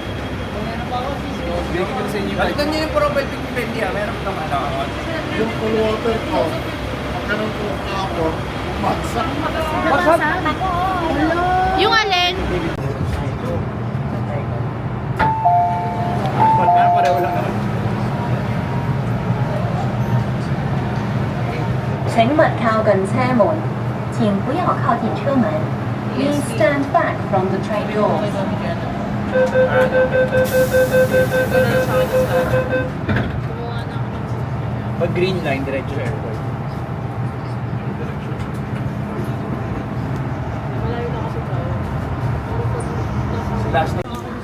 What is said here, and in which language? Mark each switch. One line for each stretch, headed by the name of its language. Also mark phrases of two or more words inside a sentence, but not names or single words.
Filipino: Balikan niyo yung profile pic ni Bendy ha. Meron ka naman. Yung full water ko, magkaroon ko ako, umagsak. Yung alin? Pareho lang naman.
Chinese: 请勿靠近車門，請不要靠近車門。
English: Please stand back from the train doors.
Filipino: Pag green line, diretso sa airport.
English: Last night.